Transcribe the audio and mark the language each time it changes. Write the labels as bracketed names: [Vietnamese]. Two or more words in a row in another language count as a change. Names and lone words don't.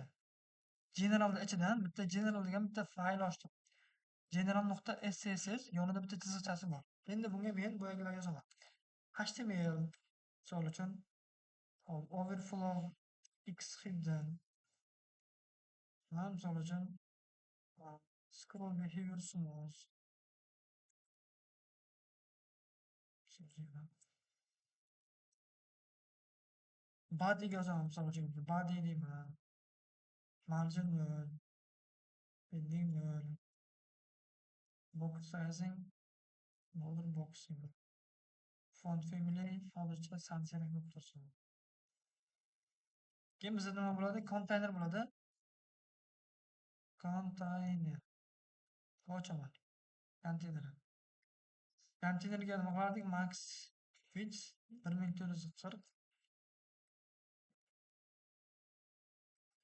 [Uzbek] Generalning ichidan bitta general degan bitta fayl ochdim. general.scss yonida bitta chiziqchasi bor. Endi bunga men boyagilar yozaman. [English] HTML [Uzbek] misol uchun [English] overflow x hidden [Uzbek] misol uchun [English] scroll behavior smooth body [Uzbek] yozaman misol uchun [English] body deyman. [Uzbek] Margin nol, padding nol, [English] box sizing border boxing. Font family [Uzbek] hozircha sanksiyalar bo'lib tursin. Keyin bizda nima bo'ladi? Container bo'ladi. Container. Ochaman. Container. Containerga nima qilardik? [English] Max width 1440.